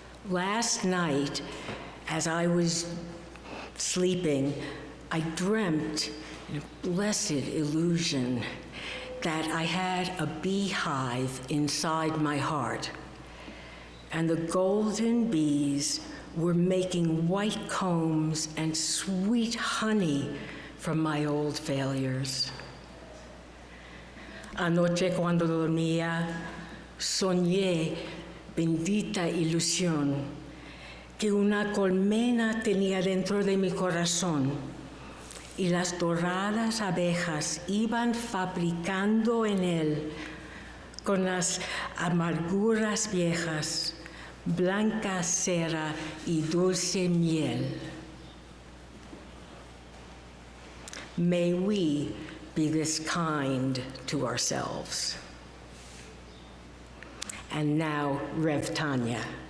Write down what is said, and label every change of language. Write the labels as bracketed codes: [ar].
[en] Last night, as I was sleeping, I dreamt a blessed illusion that I had a beehive inside my heart, and the golden bees were making white combs and sweet honey from my old failures. [es] Anoche cuando dormía, soñé, bendita ilusión, que una colmena tenía dentro de mi corazón y las doradas abejas iban fabricando en él, con las amarguras viejas, blanca cera y dulce miel. [en] May we be this kind to ourselves. And now, Rev Tania.